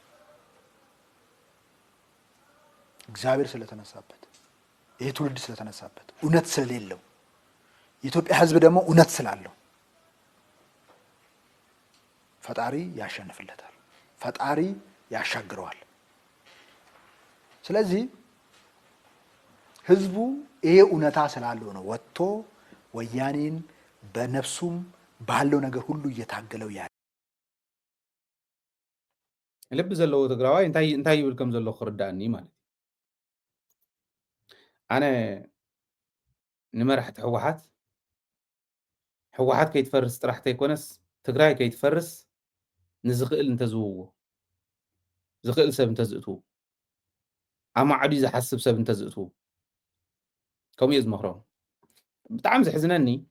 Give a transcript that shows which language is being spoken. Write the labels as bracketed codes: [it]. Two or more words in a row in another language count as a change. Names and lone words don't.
[am] እግዚአብሔር ስለተነሳበት ይሄ ትውልድ ስለተነሳበት እውነት ስለሌለው የኢትዮጵያ ህዝብ ደግሞ እውነት ስላለው ፈጣሪ ያሸንፍለታል ፈጣሪ ያሻግረዋል ስለዚህ ህዝቡ ይሄ እውነታ ስላለው ነው ወጥቶ ወያኔን በነፍሱም ባለው ነገር ሁሉ እየታገለው ያለ [ti] ልብ ዘለዎ ትግራዋይ እንታይ ይብል ከም ዘሎ ክርዳእኒ ማለት ኣነ ንመራሕቲ ሕወሓት ከይትፈርስ ጥራሕ ተይኮነስ ትግራይ ከይትፈርስ ንዝኽእል እንተዝውዎ ዝኽእል ሰብ እንተዝእትዉ ኣብ ማዕዱ ዝሓስብ ሰብ እንተዝእትዉ ከምኡ እየ ዝመክሮም ብጣዕሚ ዝሕዝነኒ